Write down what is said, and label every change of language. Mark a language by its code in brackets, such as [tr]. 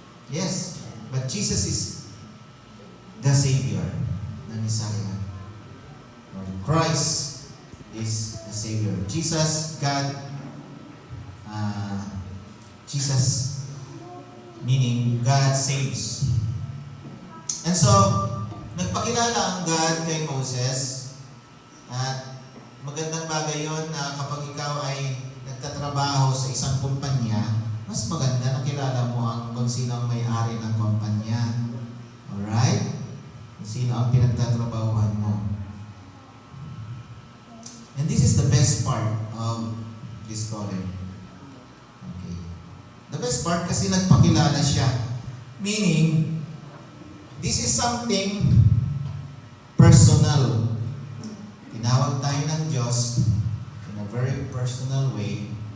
[en] Yes, but Jesus is the Savior, the Messiah. Or Christ is the Savior. Jesus, God, Jesus, meaning God saves. [tl] And so, nagpakilala ang God kay Moses, at magandang bagay yun na kapag ikaw ay nagtatrabaho sa isang kumpanya, mas maganda na kilala mo kung sino ang may-ari ng kumpanya. Alright? Kung sino ang pinagtatrabahuhan mo. [en] And this is the best part of this calling. Okay. The best part [tl] kasi nagpakilala siya. [en] Meaning, this is something personal. [tl] Tinawag tayo ng Diyos [en] in a very personal way.